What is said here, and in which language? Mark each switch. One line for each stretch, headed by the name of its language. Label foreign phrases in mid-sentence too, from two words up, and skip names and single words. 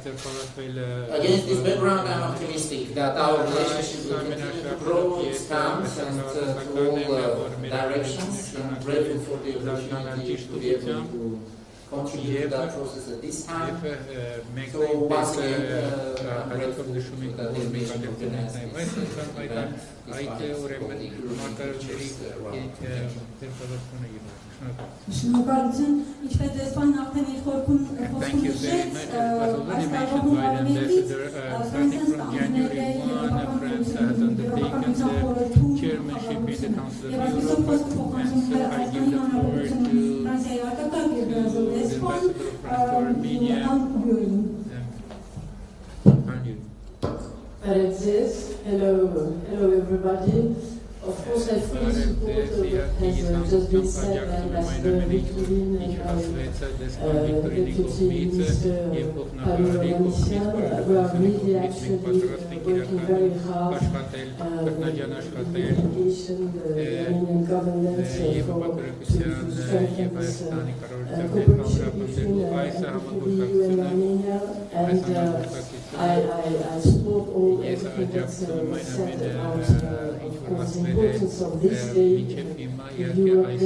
English: Against this background, I am optimistic that our relationship will continue to grow, expand, and to all directions, and grateful for the opportunity to be able to contribute to that process at this time. So once again, I'm grateful to the delegation of the United States event,
Armenian: Շնորհակալություն, ինչպես դեսպանն արդեն իր խոսքում նշեց, այս տարվա հունվարի Ֆրանսիան ստանձնել է Եվրոպական խորհրդում եւ այսպիսով փոխանցում է Հայաստանի Հանրապետությունում Ֆրանսիայի արտակարգ երկրազորի դեսպան
English: Hello everybody. Of course, I fully support what has just been said, and Ambassador Victorine and Deputy Minister Paolo-Vanessian, we are really actually working very hard on the delegation, the Armenian governance to strengthen this cooperation between the EU and Armenia, and I support everything that was said about, of course, the importance of this day, Europe Day.